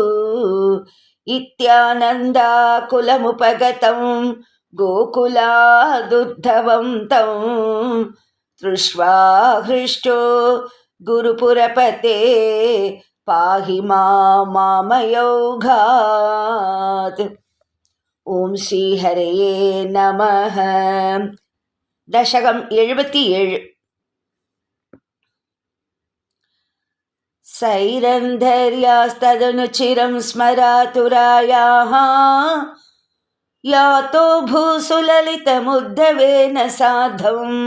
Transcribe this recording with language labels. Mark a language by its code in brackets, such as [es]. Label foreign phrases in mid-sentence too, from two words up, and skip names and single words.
[sa] इत्यानन्दाकुलमुपगतं गोकुलादुद्धवं तं दृष्ट्वा हृष्टो गुरुपुरपते पाहि मामयोघात्। ഓം ശ്രീ ഹരയേ നമഃ. [ml] ദശകം 77. [sa] സൈരന്ധര്യാസ്തദനുചിരം സ്മരാതുരായാഃ യാതോ ഭൂസുലലിതമുദ്ധവേന സാധം